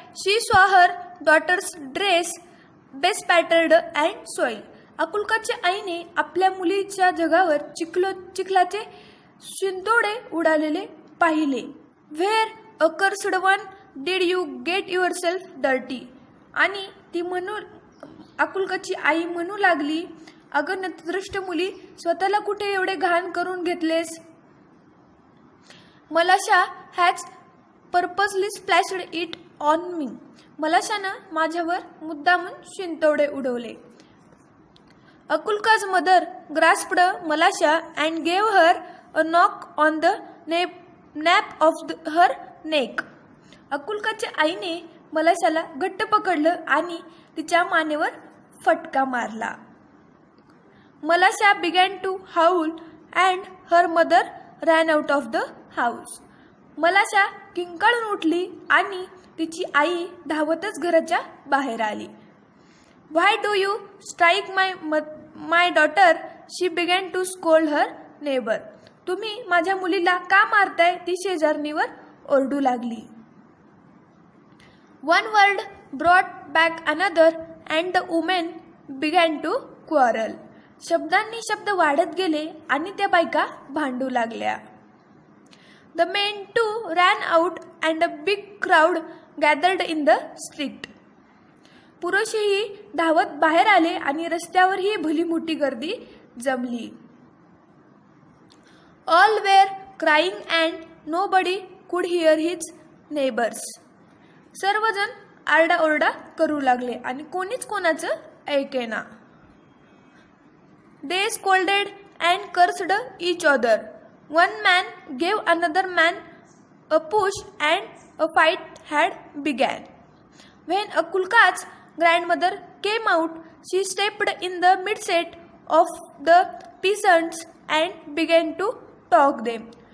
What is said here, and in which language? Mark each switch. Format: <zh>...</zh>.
<en>She saw her daughter's dress bespattered and soiled.</en> <mr>अकुल्काच्या आईने आपल्या मुलीच्या जगावर चिखलाचे शिंतोडे उडालेले पाहिले.</mr> <en>Where accursed one did you get yourself dirty?</en> <mr>आणि ती अकुल्काची आई म्हणू लागली, अगं नतदृष्ट मुली, स्वतःला कुठे एवढे घाण करून घेतलेस?</mr> <en>Malasha has purposely splashed it on me.</en> <mr>मलाशानं माझ्यावर मुद्दामून शिंतोडे उडवले.</mr> <en>Akulka's mother grasped Malasha and gave her a knock on the nape of her neck.</en> <mr>अकुल्काच्या आईने मलाशाला घट्ट पकडलं आणि तिच्या मानेवर फटका मारला.</mr> <en>Malasha began to howl and her mother ran out of the house.</en> <mr>मलाशा किंकाळून उठली आणि तिची आई धावतच घराच्या बाहेर आली.</mr> <en>Why do you strike my daughter? She began to scold her neighbor.</en> <mr>तुम्ही माझ्या मुलीला का मारताय? ती शेजारणीवर ओरडू लागली.</mr> <en>One word brought back another and the women began to quarrel.</en> <mr>शब्दांनी शब्द वाढत गेले आणि त्या बायका भांडू लागल्या.</mr> <en>The men too ran out and a big crowd gathered in the street.</en> <mr>पुरुषही धावत बाहेर आले आणि रस्त्यावरही भली मोठी गर्दी जमली.</mr> <en>All were crying and nobody could hear his neighbors.</en> <mr>सर्वजण आरडाओरडा करू लागले आणि कोणीच कोणाचं ऐकेना.</mr> <en>They scolded and cursed each other. One man gave another man a push and a fight had begun. When Akulka's grandmother came out, she stepped in the midst of the peasants and began to talk them.</en>